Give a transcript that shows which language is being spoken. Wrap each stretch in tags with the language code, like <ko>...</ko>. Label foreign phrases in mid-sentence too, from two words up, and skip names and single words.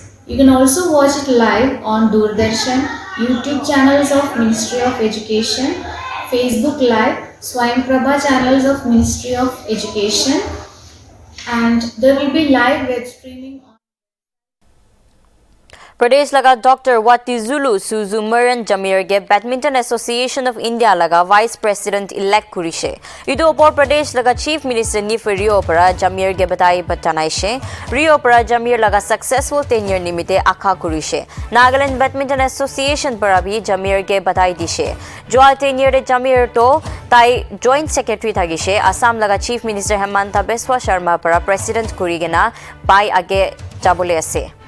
<en>You can also watch it live on Doordarshan, YouTube channels of Ministry of Education, Facebook Live, Swayamprabha channels of Ministry of Education, and there will be live web streaming on</en> <nag>Pradesh laga Dr. Wati Zulu Suzu Maran Jamir ge Badminton Association of India laga</nag> <en>Vice President elect</en> <nag>kurise. Idu opor Pradesh laga</nag> <en>Chief Minister</en> <nag>ni Rio para Jamir ge batai batanaise. Rio para Jamir laga</nag> <en>successful tenure</en> <nag>nimite akha kurise. Nagaland Badminton Association para bhi Jamir ge batai dise. Joa tenure de Jamir to tai</nag> <en>Joint Secretary</en> <nag>thagise. Assam laga</nag> <en>Chief Minister</en> <nag>Hemanta Biswa Sharma para President kurigena pai age jabole ase.</nag>